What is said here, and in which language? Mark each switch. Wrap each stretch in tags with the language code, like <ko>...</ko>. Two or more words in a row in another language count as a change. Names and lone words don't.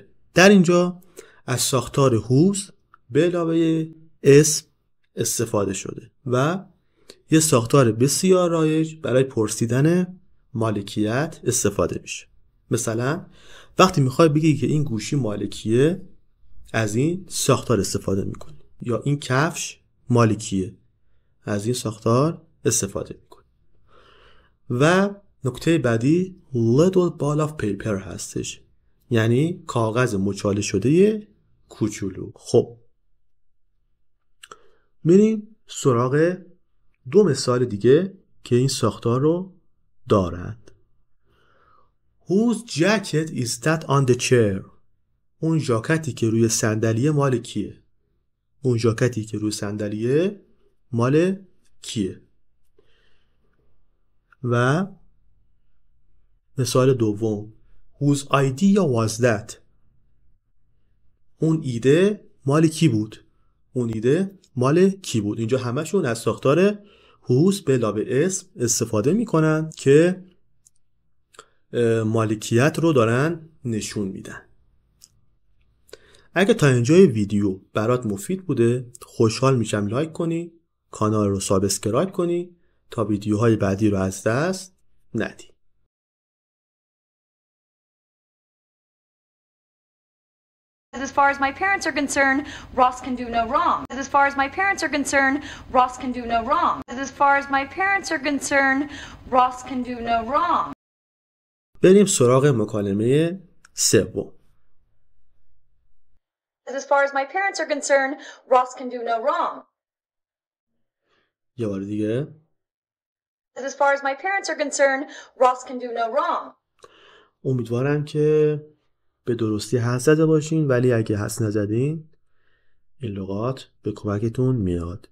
<fa>در اینجا از ساختار whose به علاوه اسم استفاده شده و یه ساختار بسیار رایج برای پرسیدن مالکیت استفاده میشه. مثلا وقتی میخوای بگی که این گوشی مالکیه، از این ساختار استفاده میکنی، یا این کفش مالکیه، از این ساختار استفاده میکنی. و نکته بعدی</fa> <en>little ball of paper</en> <fa>هستش، یعنی کاغذ مچاله شده کوچولو. خب میریم سراغ دو مثال دیگه که این ساختار رو دارند.</fa> <en>Whose jacket is that on the chair؟</en> <fa>اون ژاکتی که روی صندلیه مال کیه؟ اون ژاکتی که روی صندلیه مال کیه؟ و مثال دوم</fa> <en>Whose idea was that؟</en> <fa>اون ایده مال کی بود؟ اون ایده مال کی بود؟ اینجا همشون از ساختار whose به علاوه اسم استفاده میکنن که مالکیت رو دارن نشون میدن. اگه تا اینجای ویدیو برات مفید بوده، خوشحال میشم لایک کنی، کانال رو سابسکرایب کنی تا ویدیوهای بعدی رو از دست ندی.</fa> <en>As far as my parents are concerned, Ross can do no wrong. As far as my parents are concerned, Ross can do no wrong. As far as my parents are concerned, Ross can do no wrong.</en> <fa>بریم سراغ مکالمه سوم.</fa> <en>As far as my parents are concerned, Ross can do no wrong.</en> <fa>یه بار دیگه.</fa> <en>As far as my parents are concerned, Ross can do no wrong.</en> <fa>امیدوارم که به درستی حدس زده باشین، ولی اگه حدس نزدین این لغات به کمکتون میاد.</fa>